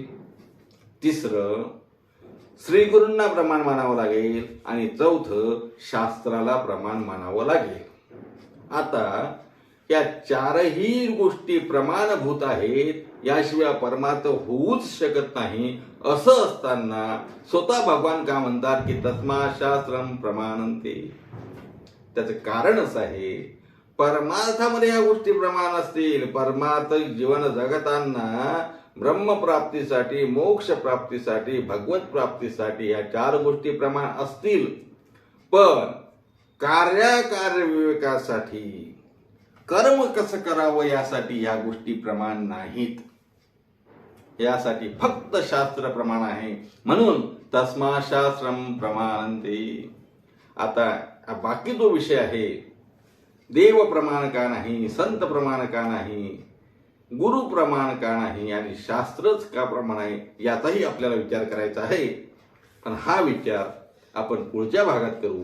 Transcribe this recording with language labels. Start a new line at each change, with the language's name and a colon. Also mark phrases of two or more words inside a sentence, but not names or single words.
Marathi: तिसरं, श्री गुरूंना प्रमाण मानावं लागेल. आणि चौथं, शास्त्राला प्रमाण मानावं लागेल. आता या 4ही गोष्टी प्रमाणभूत आहेत, याशिवाय परमार्थ होऊच शकत नाही. असं असताना स्वतः भगवान का म्हणतात की
Sanskrit: तस्मात् शास्त्रम प्रमाणन्ते?
Marathi: त्याचं कारणच आहे, परमार्थामध्ये ह्या गोष्टी प्रमाण असतील. परमार्थ जीवन जगताना ब्रह्मप्राप्तीसाठी, मोक्ष प्राप्तीसाठी, भगवत प्राप्तीसाठी ह्या 4 गोष्टी प्रमाण असतील. पण कार्य विवेकासाठी, कर्म कसं करावं यासाठी ह्या गोष्टी प्रमाण नाहीत. यासाठी फक्त शास्त्र प्रमाण आहे. म्हणून
Sanskrit: तस्मात् शास्त्रम प्रमाणन्ते.
Marathi: आता बाकी जो विषय आहे, देव प्रमाण का नाही, संत प्रमाण का नाही, गुरु प्रमाण का नाही आणि शास्त्रच का प्रमाण आहे, याचाही आपल्याला विचार करायचा आहे. पण हा विचार आपण पुढच्या भागात करू.